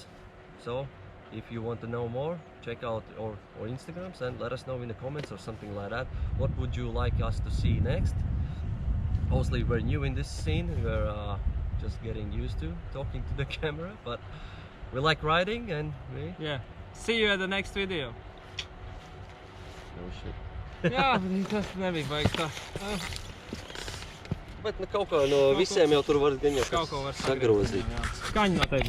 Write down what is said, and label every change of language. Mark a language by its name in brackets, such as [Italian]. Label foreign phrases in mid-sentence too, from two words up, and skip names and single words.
[English] So if you want to know more, check out our Instagrams and let us know in the comments or something like that. What would you like us to see next? Obviously we're new in this scene, we're just getting used to talking to the camera, but we like riding, and yeah. See you at the next video. No shit. [Latvian] Jā, tas nebija baigs tā. Bet kaut kā no visiem jau tur var gan jau kaut ko var sagrozīt. Skaņa noteikti.